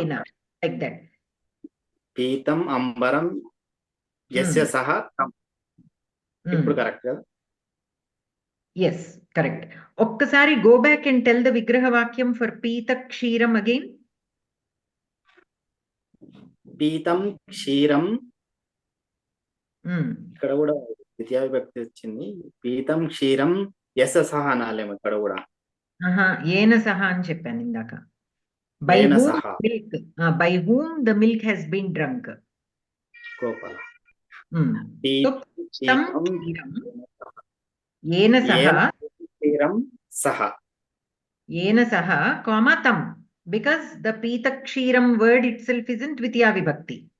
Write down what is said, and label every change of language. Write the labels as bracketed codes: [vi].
[en] tena, like that. [sa] పీతం అంబరం యస్య సహ తం. [te] ఇప్పుడు కరెక్ట్ కదా? [en] Yes, correct. Okkasari go back and tell the Vigraha Vakyam for Pita Kshiram again. [te] పీతం క్షీరం, ఇక్కడ కూడా ద్వితీయ విభక్తి వచ్చింది. [sa] పీతం క్షీరం యస్య సహ [te] అనాలేమో ఇక్కడ కూడా. [sa] Yena saha [te] అని చెప్పాను ఇందాక. [en] By [sa] Yena [en] whom [sa] saha. [en] milk, by whom the milk has been drunk. [sa] Gopala. [en] So [sa] tam kshiram, yena saha, క్షీరం సహ, [en] yena saha, comma [sa] tam, [en] because the Pita Kshiram word itself is in Dvitiya Vibhakti.